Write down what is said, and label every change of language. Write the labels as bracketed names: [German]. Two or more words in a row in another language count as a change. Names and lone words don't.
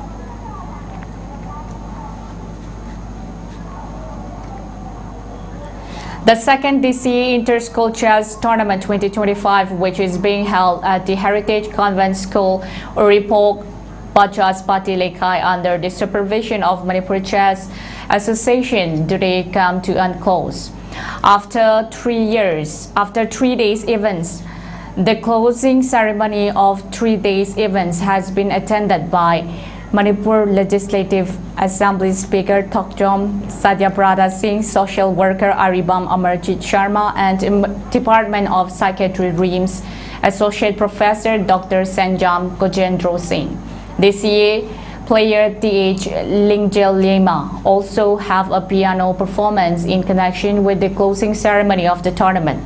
[English] The second DCE Inter-School Chess Tournament 2025, which is being held at the Heritage Convent School, Irabot, Bachas Pati Lekai, under the supervision of Manipur Chess Association, today come to a close. After 3 days events, the closing ceremony of 3 days events has been attended by Manipur Legislative Assembly Speaker Thokjom Satyabrata Singh, Social Worker Aribam Amarjit Sharma, and Department of Psychiatry RIMS Associate Professor Dr. Sanjam Gojendro Singh. This year, player TH Lingjel Lema also have a piano performance in connection with the closing ceremony of the tournament.